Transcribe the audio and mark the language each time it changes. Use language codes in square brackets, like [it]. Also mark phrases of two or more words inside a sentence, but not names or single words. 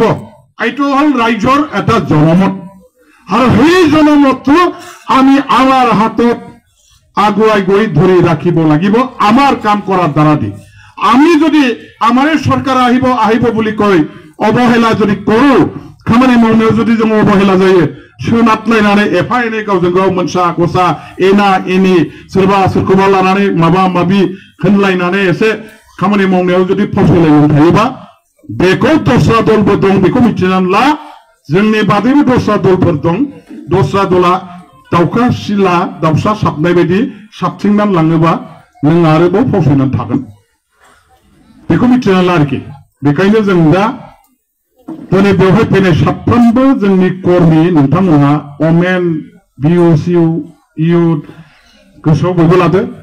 [as] এইটো হ'ল ৰাইজৰ এটা জনমত আৰু সেই জনমতটো আমি আমাৰ হাতত আগুৱাই গৈ ধৰি ৰাখিব লাগিব আমাৰ কাম কৰাৰ দ্বাৰা দি আমি যদি আমাৰে চৰকাৰ আহিব বুলি কয় অবহেলা যদি কৰো [brx] खामानि मावनायाव যদি जों অবহেলা जायो सोनारलायनानै एफा एनै गावजों गाव मोनसा गसा एना एनि सोरबा सोरखौबा लानानै माबा माबि होनलायनानै एसे खामानि मावनायाव जुदि फावसायलायनानै थायोबा बेखौ दस्रा दलबो दं बेखौ मिथिनानै ला जोंनि बादैबो दस्रा दलफोर दं दस्रा दला दाउखा सिला दाउसा साबनाय बायदि साबथिंनानै लाङोबा नों आरोबाव फावसायनानै थागोन बेखौ मिथिनानै ला आरोखि बेखायनो जों दा दिनै बेवहाय फैनाय साफ्रोमबो जोंनि कर्मी नोंथांमोनहा अमेन बिअसिउ इउथ गोसोआव बयबो लादो